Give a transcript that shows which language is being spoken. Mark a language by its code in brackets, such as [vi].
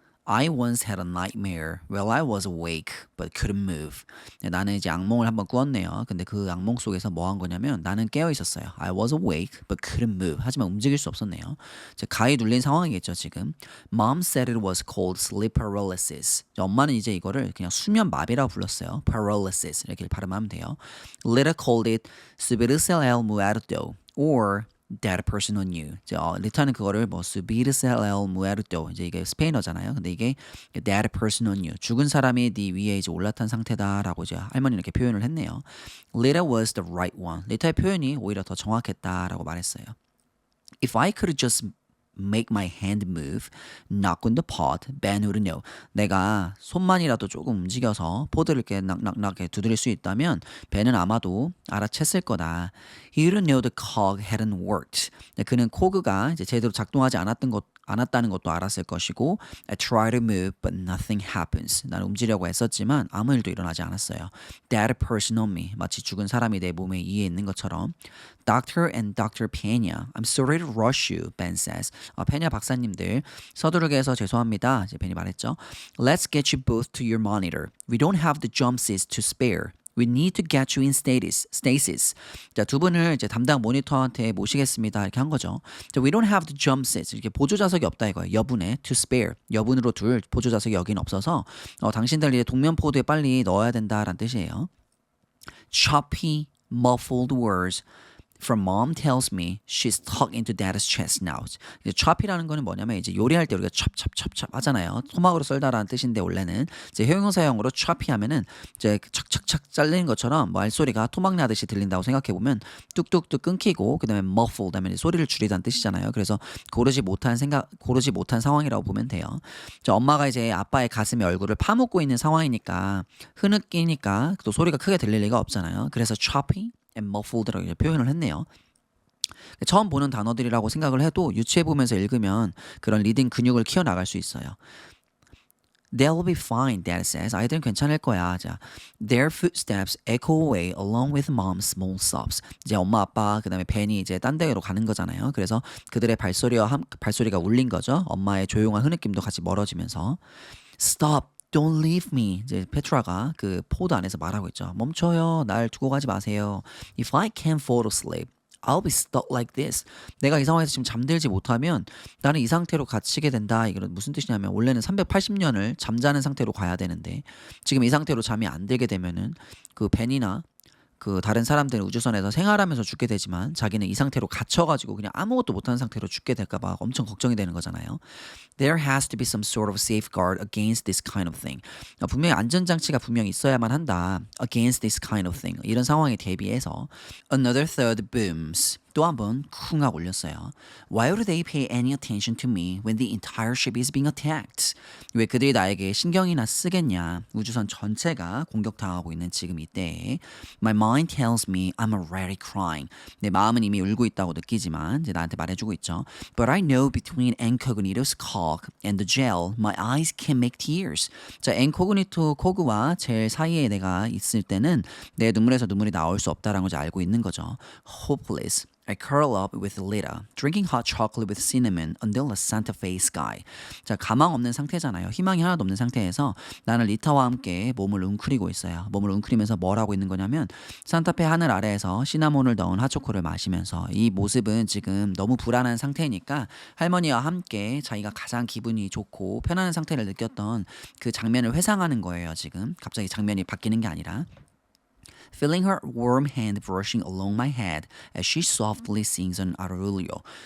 [en] I once had a nightmare while I was awake but couldn't move. [ko] 네, 나는 이제 악몽을 한번 꾸었네요. 근데 그 악몽 속에서 뭐 한 거냐면 나는 깨어 있었어요. [en] I was awake but couldn't move. [ko] 하지만 움직일 수 없었네요. 이제 가히 눌린 상황이겠죠, 지금. [en] Mom said it was called sleep paralysis. [ko] 엄마는 이제 이거를 그냥 수면 마비라고 불렀어요. paralysis 이렇게 발음하면 돼요. [en] Later called it [es] subirse el muerto [en] or dead person on you. [ko] 리타는 그거를 뭐 [es] subir el muerto [ko] 이제 이게 스페인어잖아요. 근데 이게 [en] dead person on you. [ko] 죽은 사람이 네 위에 이제 올라탄 상태다라고 이제 할머니는 이렇게 표현을 했네요. [en] Lita was the right one. [ko] 리타의 표현이 오히려 더 정확했다라고 말했어요. [en] If I could just make my hand move, knock on the pot, Ben would know. [ko] 내가 손만이라도 조금 움직여서 포드를 이렇게 낙낙낙 두드릴 수 있다면 벤은 아마도 알아챘을 거다. [en] He wouldn't know the cog hadn't worked. [ko] 그는 코그가 이제 제대로 작동하지 않았다는 것도 알았을 것이고 [en] I tried to move but nothing happens. [ko] 나는 움직이려고 했었지만 아무 일도 일어나지 않았어요. [en] Dead person on me. [ko] 마치 죽은 사람이 내 몸에 위에 있는 것처럼. [en] Doctor and Dr. Pena, I'm sorry to rush you, Ben says. [ko] 페냐 박사님들 서두르게 해서 죄송합니다. 이제 벤이 말했죠. [en] Let's get you both to your monitor. We don't have the jump seats to spare. We need to get you in stasis. [ko] 자, 두 분을 이제 담당 모니터한테 모시겠습니다. 이렇게 한 거죠. [en] 자, we don't have the jump seats. [ko] 이렇게 보조 좌석이 없다 이거예요. 여분에 [en] to spare. [ko] 여분으로 둘 보조 좌석이 여기는 없어서 당신들 이제 동면 포드에 빨리 넣어야 된다라는 뜻이에요. [en] Choppy, muffled words from mom tells me she's tucked into dad's chest now. [ko] 이제 chop이라는 거는 뭐냐면 이제 요리할 때 우리가 chop 하잖아요. 토막으로 썰다라는 뜻인데 원래는 이제 형용사형으로 choppy 하면은 이제 착착착 잘리는 것처럼 말소리가 토막 나듯이 들린다고 생각해 보면 뚝뚝뚝 끊기고 그다음에 muffled 하면 소리를 줄이다는 뜻이잖아요. 그래서 고르지 못한 상황이라고 보면 돼요. 엄마가 이제 아빠의 가슴에 얼굴을 파묻고 있는 상황이니까 흐느끼니까 또 소리가 크게 들릴 리가 없잖아요. 그래서 [en] choppy and muffled [ko] 라고 표현을 했네요. 처음 보는 단어들이라고 생각을 해도 유추해 보면서 읽으면 그런 리딩 근육을 키워나갈 수 있어요. [en] They'll be fine, Dad says. [ko] 아이들은 괜찮을 거야. [en] 자, their footsteps echo away along with mom's small sobs. [ko] 이제 엄마 아빠 그다음에 벤이 이제 딴 데로 가는 거잖아요. 그래서 그들의 발소리가 울린 거죠. 엄마의 조용한 흐느낌도 같이 멀어지면서 [en] Stop. Don't leave me. [ko] 이제 페트라가 그 포드 안에서 말하고 있죠. 멈춰요. 날 두고 가지 마세요. [en] If I can't fall asleep, I'll be stuck like this. [ko] 내가 이 상황에서 지금 잠들지 못하면 나는 이 상태로 갇히게 된다. 이건 무슨 뜻이냐면 원래는 380년을 잠자는 상태로 가야 되는데 지금 이 상태로 잠이 안 들게 되면은 그 벤이나 그 다른 사람들은 우주선에서 생활하면서 죽게 되지만 자기는 이 상태로 갇혀가지고 그냥 아무것도 못하는 상태로 죽게 될까봐 엄청 걱정이 되는 거잖아요. [en] There has to be some sort of safeguard against this kind of thing. [ko] 분명히 안전장치가 분명히 있어야만 한다. [en] Against this kind of thing. [ko] 이런 상황에 대비해서 [en] Another third booms. [ko] 또 한 번 쿵 하고 울렸어요. [en] Why would they pay any attention to me when the entire ship is being attacked? [ko] 왜 그들이 나에게 신경이나 쓰겠냐? 우주선 전체가 공격당하고 있는 지금 이때에 [en] My mind tells me I'm already crying. [ko] 내 마음은 이미 울고 있다고 느끼지만 이제 나한테 말해주고 있죠. [en] But I know between incognito's cog and the gel, my eyes can make tears. [ko] 자, incognito 코그와 젤 사이에 내가 있을 때는 내 눈물에서 눈물이 나올 수 없다라는 걸 알고 있는 거죠. [en] Hopeless. I curl up with Lita, drinking hot chocolate with cinnamon until the Santa Fe sky. [ko] 자, 가망 없는 상태잖아요. 희망이 하나도 없는 상태에서 나는 리타와 함께 몸을 웅크리고 있어요. 몸을 웅크리면서 뭘 하고 있는 거냐면 산타페 하늘 아래에서 시나몬을 넣은 핫초코를 마시면서 이 모습은 지금 너무 불안한 상태니까 할머니와 함께 자기가 가장 기분이 좋고 편안한 상태를 느꼈던 그 장면을 회상하는 거예요. 지금 갑자기 장면이 바뀌는 게 아니라 [en] Feeling her warm hand brushing along my head as she softly sings an arrullo.